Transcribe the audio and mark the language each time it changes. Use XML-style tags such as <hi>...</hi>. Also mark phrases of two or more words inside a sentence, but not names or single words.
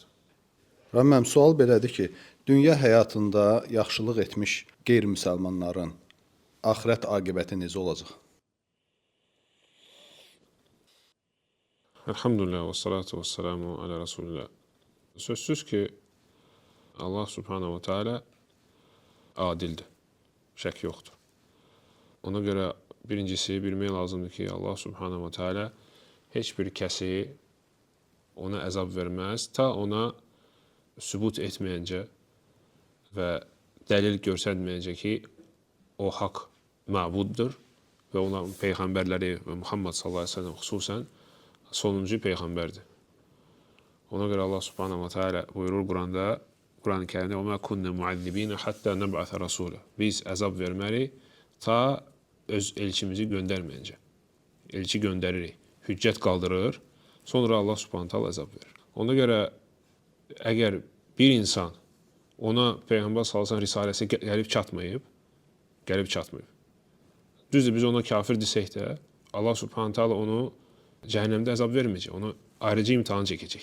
<az>Rəmməm, sual belədir ki, dünya həyatında yaxşılıq etmiş qeyri-müsəlmanların axirət aqibəti necə olacaq?</az> <ar>الحمد لله والصلاة والسلام على رسول الله.</ar> <az>Sözsüz ki, Allah</az> <ar>سبحانه وتعالى</ar> <az>adildir. Şək yoxdur. Ona görə birincisi bilmək lazımdır ki, Allah</az> <ar>سبحانه وتعالى</ar> <az>heç bir kəsi ona əzab verməz, ta ona sübut etməyincə və dəlil göstərməyəcək ki, o haqq məbuddur və ona peyğəmbərləri və Muhammed</az> <ar>صلى الله عليه وسلم</ar> <az>xüsusən sonuncu peyğəmbərdir. Ona görə Allah</az> <ar>سبحانه وتعالى</ar> <az>buyurur Quran-ı Kərimdə</az> <ar>وَمَا كُنَّ مُعَذِّبِينَ حَتَّى نَبْعَثَ رَسُولَ</ar> <az>Biz əzab vermərik ta öz elçimizi göndərməyincə. Elçi göndəririk, hüccət qaldırır, sonra Allah</az> <ar>سبحانه وتعالى</ar> <az>əzab verir. Ona görə əgər bir insan ona Peyğəmbər sallallahu risaləsi gəlib çatmayıb. Düzdür, biz ona kafir desək də, Allah</az> <ar>سبحانه تعالى</ar> <az>onu cəhənnəmdə əzab verməyəcək, onu ayrıca imtahan çəkəcək.</az>